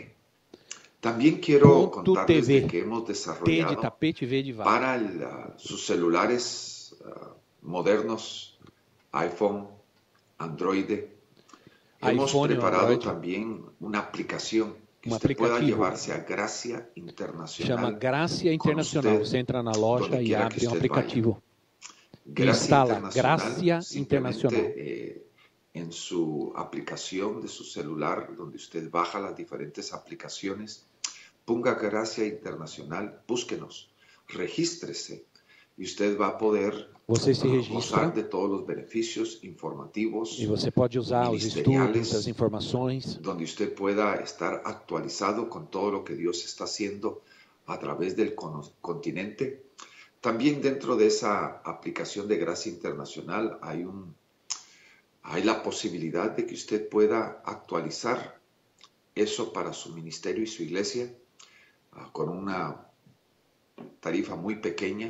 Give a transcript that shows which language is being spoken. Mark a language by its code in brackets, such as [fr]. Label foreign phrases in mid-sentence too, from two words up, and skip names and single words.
[es] También quiero contarles de que hemos desarrollado para sus celulares modernos, iPhone, Android, hemos preparado también una aplicación que usted pueda llevarse a Gracia Internacional. [pt] Chama Gracia Internacional. Você entra na loja e abre aplicativo. Instala Gracia Internacional. [es] En su aplicación de su celular, donde usted baja las diferentes aplicaciones, ponga Gracia Internacional, búsquenos, regístrese y usted va a poder gozar de todos los beneficios informativos. [pt] E você pode usar os estudos, as informações, [es] donde usted pueda estar actualizado con todo lo que Dios está haciendo a través del continente. También dentro de esa aplicación de Gracia Internacional hay la posibilidad de que usted pueda actualizar eso para su ministerio y su iglesia con una tarifa muy pequeña.